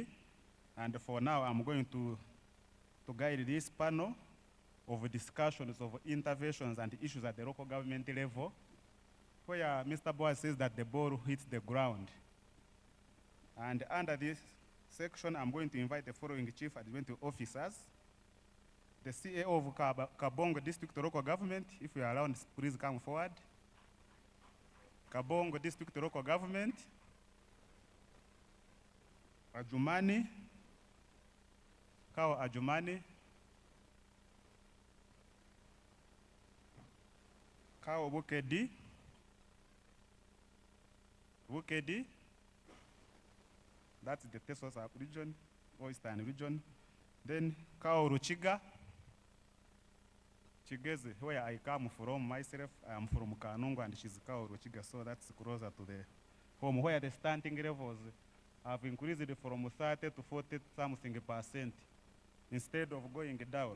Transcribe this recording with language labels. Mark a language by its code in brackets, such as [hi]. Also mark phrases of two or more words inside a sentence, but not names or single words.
[en] And for now, I'm going to guide this panel of discussions of interventions and issues at the local government level, where Mr. Boaz says that the ball hits the ground. And under this section, I'm going to invite the following chief administrative officers. The CEO of Kabongo District Local Government, if you are around, please come forward. Kabongo District Local Government. Ajumani. Kao Ajumani. Kao Bukedi. Bukedi. That's the Teso sub-region, Eastern region. Then Kao Ruchiga. Chigezi, where I come from myself, I am from Kanungu and she's Kao Ruchiga, so that's closer to the home, where the stunting levels have increased from 30 to 40 something percent instead of going down.